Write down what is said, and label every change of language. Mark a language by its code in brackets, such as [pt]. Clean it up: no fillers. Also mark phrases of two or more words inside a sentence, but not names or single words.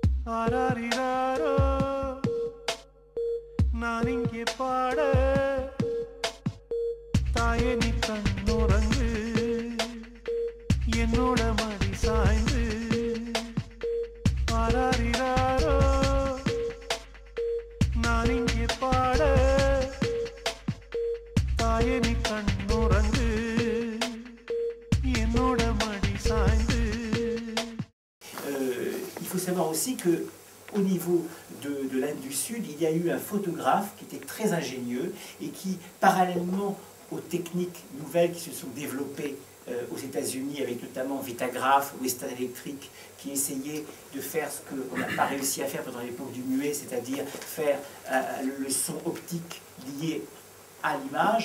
[ta] ஆராரிராரோ நான் இங்கே பாட தாயே நீ கண்ணுறங்கு என்னோட மடி சாய்ந்து ஆராரிராரோ நான் இங்கே பாட தாயே நீ கண்ணுறங்கு என்னோட மடி சாய்ந்து. [fr] Il faut savoir aussi que au niveau de l'Inde du Sud, il y a eu un photographe qui était très ingénieux et qui, parallèlement aux techniques nouvelles qui se sont développées aux États-Unis, avec notamment Vitagraph, Western Electric, qui essayait de faire ce qu'on n'a pas réussi à faire pendant l'époque du muet, c'est-à-dire faire le son optique lié à l'image.